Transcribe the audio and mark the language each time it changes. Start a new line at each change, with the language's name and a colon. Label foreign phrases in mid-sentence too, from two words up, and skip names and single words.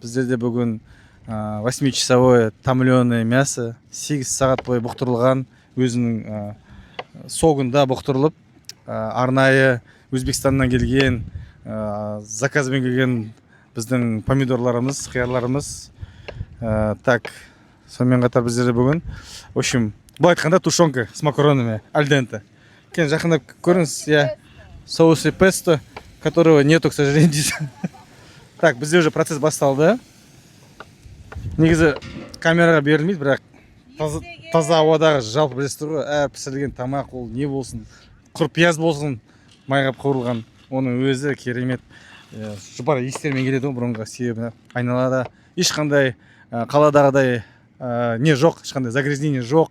Kazakh: Біздерде бүгін
Russian: 8-часовое томленое мясо,
Kazakh: 8 сағат бойы бұқтырылған, өзінің согында бұқтырылып, арнайы Өзбекстаннан келген, заказбен келген біздің помидорларымыз, қиярларымыз. Так, сонымен қатар біздерде бүгін,
Russian: в общем,
Kazakh: бұл айтқанда
Russian: тушенка с макаронами, альденте.
Kazakh: Кен жақындап көріңіз, соусы песто,
Russian: которого нету, к сожалению.
Kazakh: Так, бізде уже процесс басталды. Негізі камераға берілмейді, бірақ таза ауадағы жалпы білесіздер ғой, әр пісірілген тамақ ол не болсын, құрпияз болсын, майға қуырылған, оның өзі керемет. Жұпар естермен келеді бұрынғы себебі айналада ешқандай қаладағыдай не жоқ, ешқандай загрязнение жоқ.